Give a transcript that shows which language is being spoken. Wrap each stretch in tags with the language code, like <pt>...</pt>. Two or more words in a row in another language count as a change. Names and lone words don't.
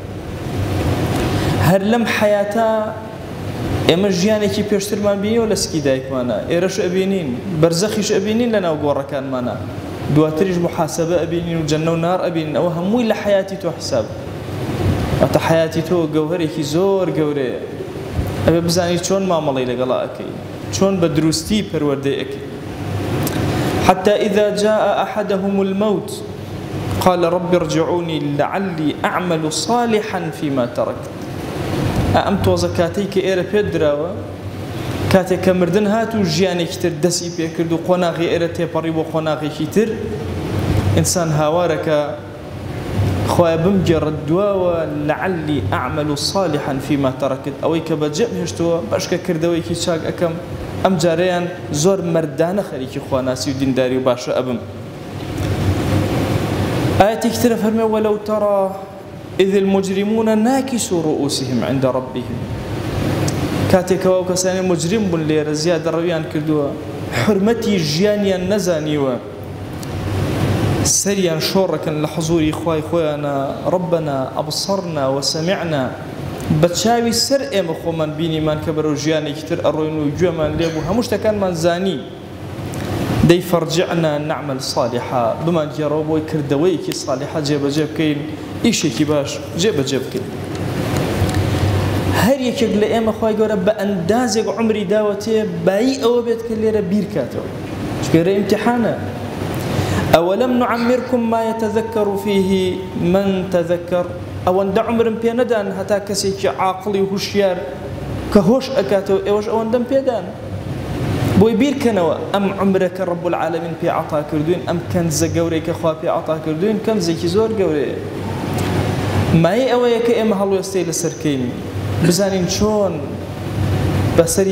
<ckb>هەر لەم حەیاتە ئێمە ژیانێکی پێشترمان بینیەوە لە سکی دایکمانە، ئێرەش ئەبینین، بەرزەخیش ئەبینین لە ناو گۆڕەکانمانە، دواتریش محاسەبە ئەبینین و جەنە و نار ئەبینین. ئەوە هەمووی لە حەیاتی تۆ حساب. ئەتە حەیاتی تۆ گەوهەرێکی زۆر گەورەیە، ئەبێ بزانی چۆن مامەڵەی لەگەڵا ئەکەی، چۆن بە دروستی پەروەردەی ئەکەی.</ckb> <ar>حتى إذا جاء أحدهم الموت قال رب ارجعوني لعلي أعمل صالحا فيما تركت.</ar> <ckb>ئەم تۆزە کاتەی کە ئێرە پێت دراوە، کاتێک کە مردن هات و ژیانێکی تر دەستی پێکرد و قۆناغی ئێرە تێپەڕی بۆ قۆناغێکی تر، ئینسان هاوارەکە خوایە بمگێڕێت دواوە</ckb> <ar>لعلی ئەعمل صالحا فيما تركت،</ar> <ckb>ئەوەی کە بەجێ هێشتووە بەشکە کردەوەیکی چاک ئەەکەم، ئەم جارەیان زۆر مەردانە خەریکی خواناسی و دینداری و باشە ئەبم. ئاەتێکی ترە فەرمێ:</ckb> <ar>وەلەو تەڕا إذ المجرمون ناكسوا رؤوسهم عند ربهم.</ar> <ckb>کاتێکەوە ئەو کەسانی مجرم بوون لێرە زیادە ڕەویان کردووە، حرمەتی ژیانیان نەزانیوە، سەریان شۆڕەکەن لە حەزوری خوای خۆیانە:</ckb> <ar>ربنا أبصرنا وسمعنا.</ar> <ckb>بە چاوی سەر ئێمە خۆمان بینیمان کە بەرەو ژیانێکی تر ئەڕۆین و گوێمان لێبوو، هەموو شتەکانمان زانی.</ckb> <ar>دەی فەرجعنا نعمل صالحا،</ar> <ckb>بمان گێڕەوە بۆی کردەوەیەکی صالحە جێبەجێ بکەین، ئیشێکی باش جێبەجێ بکەین. هەر یەکێک لە ئێمە خوای گەورە بە ئەندازێک عمری داوەتێ بایی ئەوە بێت کە لێرە بیر کاتەوە چکەرە ئیمتحانە</ckb> <ar>أولم نعمركم ما يتذكر فيه من تذكر</ar> <ckb>ئەوەندە عمرم پێ نەدان هەتا کەسێکی عاقڵی و هوشیار کە هۆش ئەکاتەوە ئێوەش ئەوەندەم پێدان بۆی بیرکەنەوە ئەم عمرە کە</ckb> <ar>ڕەب العالەمین</ar> <ckb>پێ عەتا کردوین ئەم کەنزە گەورەی کە خوا پێ عەتا کردوین کەنزێکی زۆر گەورەیە مای ئەوەیە کە ئێمە هەڵوێستەی لەسەرکەین بزانین چۆن بەسەری</ckb>